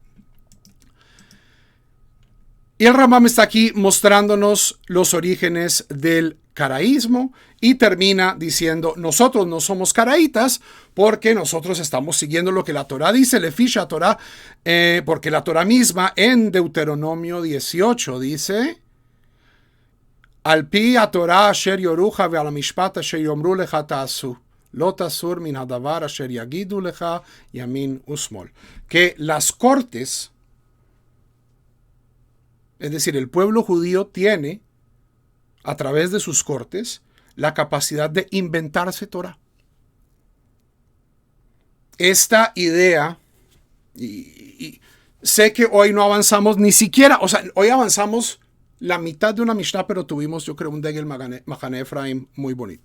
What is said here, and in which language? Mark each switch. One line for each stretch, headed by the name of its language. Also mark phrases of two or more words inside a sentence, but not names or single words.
Spanish: Y el Rambam está aquí mostrándonos los orígenes del caraísmo y termina diciendo: nosotros no somos caraítas porque nosotros estamos siguiendo lo que la Torah dice,
Hebrew: לפי התורה,
Spanish: porque la Torah misma en Deuteronomio 18 dice:
Hebrew: על פי התורה אשר יורוך ועל המשפט אשר יאמרו לך תעשה. לא תסור מן הדבר אשר יגידו לך ימין ושמאל.
Spanish: Que las cortes, es decir, el pueblo judío tiene, a través de sus cortes, la capacidad de inventarse Torah. esta idea, y sé que hoy no avanzamos ni siquiera, o sea, hoy avanzamos la mitad de una Mishnah, pero tuvimos, yo creo, un Degel Mahane Efraim muy bonito.